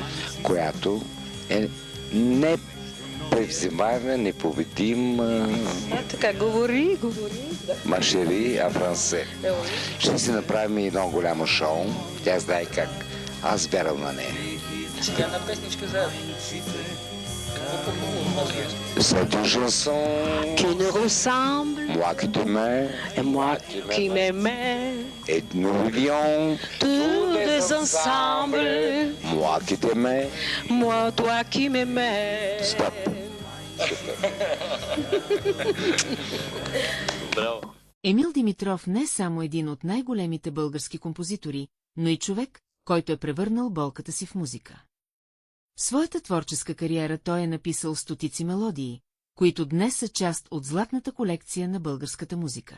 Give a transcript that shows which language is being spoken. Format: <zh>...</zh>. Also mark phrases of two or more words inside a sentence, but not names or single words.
<bg>Която е непревзимаема, непобедима. Така, говори.</bg> <fr>Ma chérie, en français.</fr> <bg>Ще си направим едно голямо шоу. Тя знае как. Аз вярвам на нея. Сега една песничка за...</bg> <fr>C'est une chanson qui nous ressemble, moi qui t'aimais et moi qui m'aimais, et nous vivions tous deux ensemble, moi qui t'aimais. moi, toi qui m'aimais.</fr> <bg>Stop. Браво. Емил Димитров не е само един от най-големите български композитори, но и човек, който е превърнал болката си в музика. В своята творческа кариера той е написал стотици мелодии, които днес са част от златната колекция на българската музика.</bg>